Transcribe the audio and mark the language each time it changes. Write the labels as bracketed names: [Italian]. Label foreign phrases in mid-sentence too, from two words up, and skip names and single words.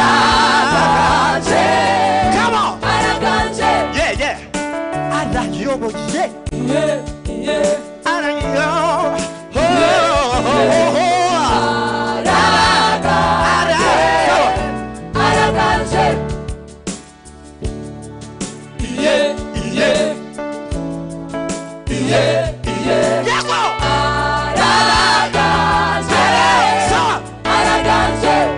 [Kinyarwanda] Araganje. [English] Come on. Araganje. Yeah, yeah. [Kinyarwanda] Arayoboye. Iye, iye. Arayo-, oh, oh, oh, oh. Araganje. Iye, iye. Iye, iye. Yego. Araganje. Araganje. Araganje.